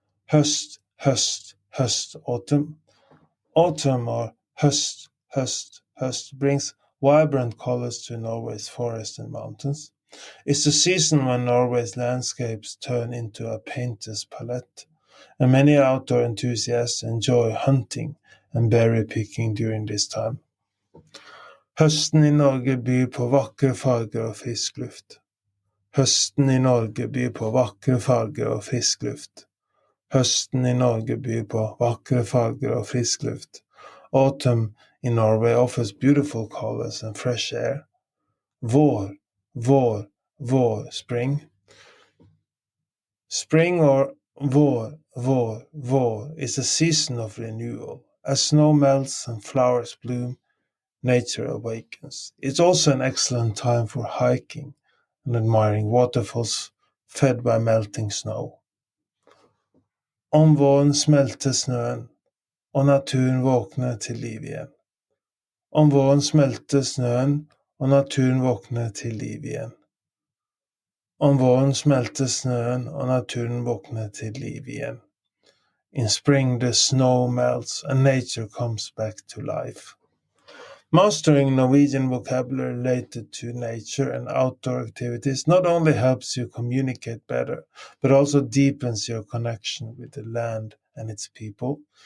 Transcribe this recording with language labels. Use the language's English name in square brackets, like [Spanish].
[English] Høst, høst, høst, autumn. Autumn or høst, høst, høst brings vibrant colors to Norway's forests and mountains. It's the season when Norway's landscapes turn into a painter's palette, and many outdoor enthusiasts enjoy hunting and berry picking during this time. [Norwegian] Høsten i Norge byr på vakre farger og frisk luft. Høsten i Norge byr på vakre farger og frisk luft. Høsten i Norge byr på vakre farger og frisk luft. [English] Autumn in Norway offers beautiful colors and fresh air. Vår, vår, vår, spring. Spring or vår, vår, vår is a season of renewal. As snow melts and flowers bloom, nature awakens. It's also an excellent time for hiking and admiring waterfalls fed by melting snow. [Norwegian] Om våren smelter snøen, og naturen våkner til liv igjen. Om våren smelter snøen, og naturen våkner til liv igjen. Om våren smelter snøen, og naturen våkner til liv igjen. [English] In spring the snow melts and nature comes back to life. Mastering Norwegian vocabulary related to nature and outdoor activities not only helps you communicate better, but also deepens your connection with the land and its people.